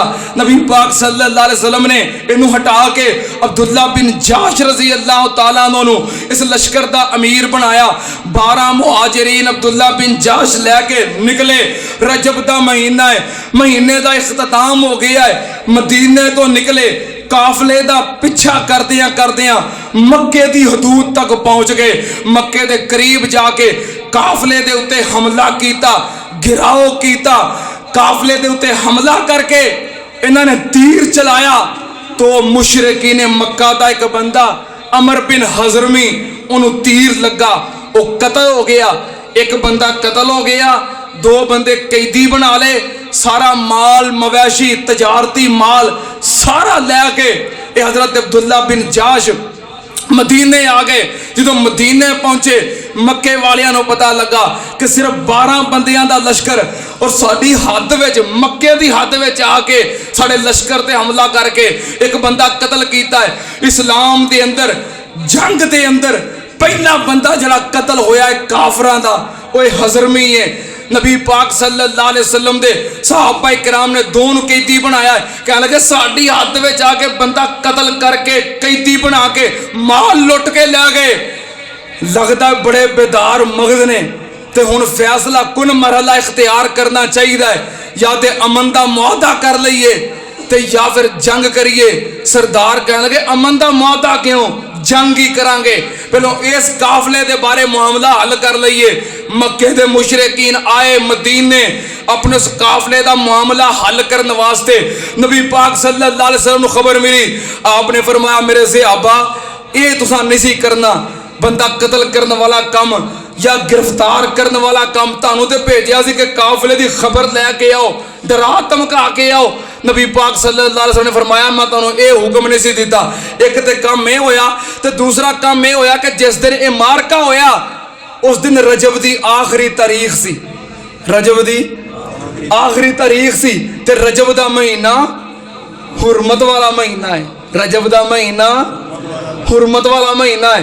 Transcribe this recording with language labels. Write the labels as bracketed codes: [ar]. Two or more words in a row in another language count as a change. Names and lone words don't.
[pa] نبی پاک [ar] صلی اللہ علیہ وسلم [pa] نے انہوں ہٹا کے عبداللہ بن جاش [ar] رضی اللہ تعالیٰ عنہ [pa] اس لشکر دا امیر بنایا. 12 مہاجرین عبداللہ بن جاش لے کے نکلے. رجب دا مہینہ ہے, مہینے دا اختتام ہو گیا ہے. مدینے تو نکلے, قافلے دا پچھا کردیاں مکے دی حدود تک پہنچ گئے. مکے دے قریب جا کے قافلے دے اتے حملہ کیتا, گراؤ کیتا. قافلے دے اتے حملہ کر کے انہوں نے تیر چلایا تو مشرکین مکہ دا ایک بندہ عمر بن حضرمی انہوں تیر لگا, وہ قتل ہو گیا. ایک بندہ قتل ہو گیا, 2 بندے قیدی بنا لے. سارا مال مویشی تجارتی مال سارا لے کے اے حضرت عبداللہ بن جاش مدینے آ گئے. جدو مدینے پہنچے مکے والیاں نو پتا لگا کہ صرف 12 بندیاں دا لشکر اور ساڈی حد وچ مکے دی حد وچ آ کے ساڈے لشکر تے حملہ کر کے ایک بندہ قتل کیتا ہے. اسلام دے اندر جنگ دے اندر پہلا بندہ جڑا قتل ہویا ہے کافراں دا وہ حضرمی ہے. نبی پاک [ar] صلی اللہ علیہ وسلم [pa] دے صحابہ کرام نے 2 قیدی بنایا ہے. کہنے لگے ساڈی حد وچ آ کے بندہ قتل کر کے قیدی بنا کے مال لٹ کے لے گئے. لگتا ہے بڑے بیدار مغز نے تے ہن فیصلہ کن مرحلہ اختیار کرنا چاہیے، یا تے امن دا معاہدہ کر لئیے تے یا پھر جنگ کریے۔ سردار کہنے لگے امن دا معاہدہ کیوں، جنگ ہی کران گے، پہلو اس قافلے دے بارے معاملہ حل کر لئیے۔ مکے دے مشرکین آئے مدینے اپنے اس قافلے دا معاملہ حل کرنے واسطے، نبی پاک [ar] صلی اللہ علیہ وسلم [pa] کو خبر ملی، آپ نے فرمایا میرے صحابہ اے تساں نہیں کرنا، بندہ قتل کرنے والا کام یا گرفتار کرنے والا کام تانوں تے بھیجیا سی کہ قافلے دی خبر لے کے آؤ، ڈرا دھمکا کے آؤ۔ نبی پاک [ar] صلی اللہ علیہ وسلم [pa] نے فرمایا میں تانوں اے حکم نہیں سی دیتا۔ ایک تے کام میں ہویا تے دوسرا کام میں ہویا کہ جس دن اے مارکا ہویا اس دن رجب دی آخری تاریخ سی، رجب دی آخری تاریخ سی، تے رجب دا مہینہ حرمت والا مہینہ ہے، رجب دا مہینہ حرمت والا مہینہ ہے۔